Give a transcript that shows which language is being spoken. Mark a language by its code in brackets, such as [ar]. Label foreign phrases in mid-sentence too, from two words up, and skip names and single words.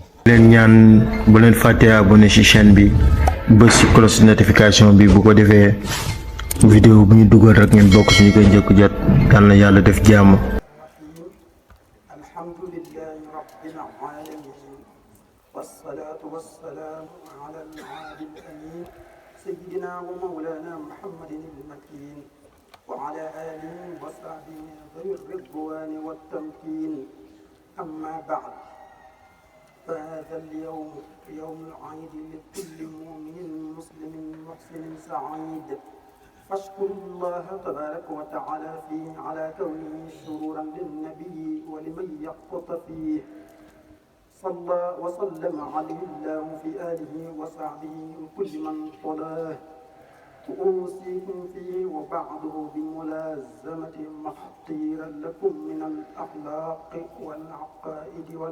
[wo] leen ñaan bu leen fàttee abonné ci chaîne bi bës ci [fr] cloche notification [wo] bi bu ko defee vidéo bu ñu dugal rek ngeen bokk ci ñu koy njëkk jot dal na yàlla def jàmm. [ar] الحمد لله رب العالمين والصلاة والسلام على الهادي الأمين سيدنا ومولانا محمد المكين وعلى آله وصحبه ذوي الرضوان والتمكين أما بعد فهذا اليوم يوم العيد لكل مؤمن مسلم محسن سعيد فاشكر الله تبارك وتعالى فيه على كونه سرورا للنبي ولمن يقط فيه صلى وسلم عليه الله في آله وصحبه وكل من طلاه وأوصيكم فيه وبعده بملازمة ما اختير لكم من الأخلاق والعقائد